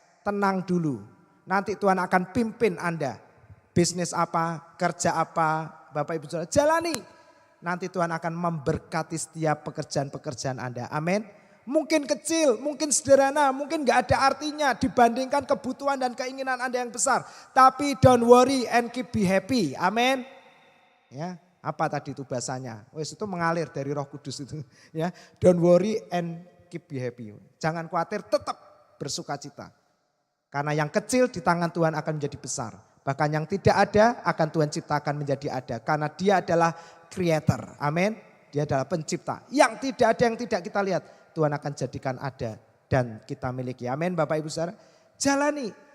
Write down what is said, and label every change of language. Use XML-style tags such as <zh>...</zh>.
<id>Tenang dulu. Nanti Tuhan akan pimpin Anda. Bisnis apa, kerja apa, Bapak Ibu Saudara jalani. Nanti Tuhan akan memberkati setiap pekerjaan-pekerjaan Anda. Amin. Mungkin kecil, mungkin sederhana, mungkin gak ada artinya dibandingkan kebutuhan dan keinginan Anda yang besar. Tapi</id> <en>don't worry and keep be happy.</en> <id>Amin. Ya, apa tadi itu bahasanya? Wes itu mengalir dari Roh Kudus itu.</id> <en>Ya, don't worry and keep be happy.</en> <id>Jangan khawatir, tetap bersukacita. Karena yang kecil di tangan Tuhan akan menjadi besar. Bahkan yang tidak ada akan Tuhan ciptakan menjadi ada. Karena Dia adalah creator. Amin. Dia adalah pencipta. Yang tidak ada, yang tidak kita lihat, Tuhan akan jadikan ada dan kita miliki. Amin Bapak Ibu Saudara. Jalani.</id>